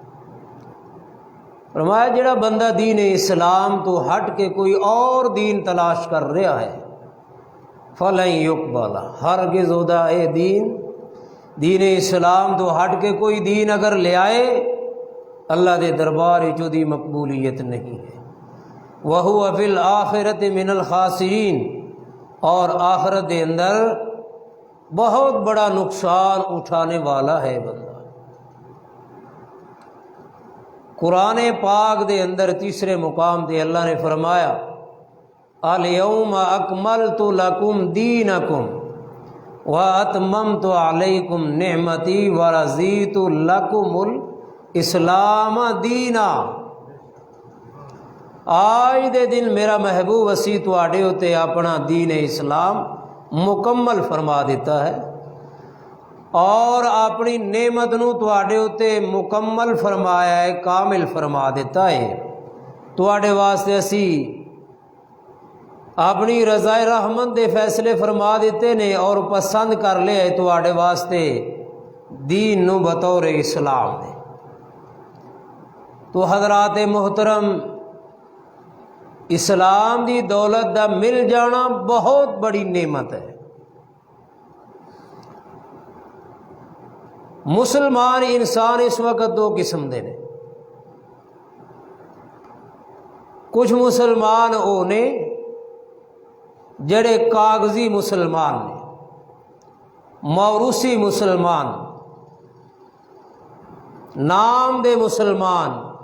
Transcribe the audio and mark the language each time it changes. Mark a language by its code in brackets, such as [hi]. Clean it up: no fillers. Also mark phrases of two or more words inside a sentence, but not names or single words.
[pa] فرمایا جڑا بندہ دین اسلام تو ہٹ کے کوئی اور دین تلاش کر رہا ہے، [ar] فلن یقبل، [pa] ہرگز ادا اے دین اسلام تو ہٹ کے کوئی دین اگر لے آئے اللہ دے دربار وچ دی مقبولیت نہیں ہے۔ [ar] وَهُوَ فِي الْآخِرَةِ مِنَ الْخَاسِرِينَ، [pa] اور آخرت دے اندر بہت بڑا نقصان اٹھانے والا ہے بندہ۔ قرآن پاک دے اندر تیسرے مقام تے اللہ نے فرمایا [ar] الْيَوْمَ أَكْمَلْتُ لَكُمْ دِينَكُمْ وَأَتْمَمْتُ عَلَيْكُمْ نِعْمَتِي وَرَضِيتُ لَكُمُ الْإِسْلَامَ دِينًا۔ [pa] آج دے دن میرا محبوب اسی تواڈے اتے اپنا دین اسلام مکمل فرما دیتا ہے، اور اپنی نعمت نو تواڈے اتے مکمل فرمایا ہے، کامل فرما دیتا ہے۔ تواڈے واسطے اسی اپنی رضا رحمت دے فیصلے فرما دیتے نے اور پسند کر لیا ہے تواڈے واسطے دین نو بطور اسلام دے۔ تو حضرات محترم، اسلام دی دولت دا مل جانا بہت بڑی نعمت ہے۔ مسلمان انسان اس وقت دو قسم دے نے، کچھ مسلمان وہ نے جڑے کاغذی مسلمان نے، موروثی مسلمان، نام دے مسلمان،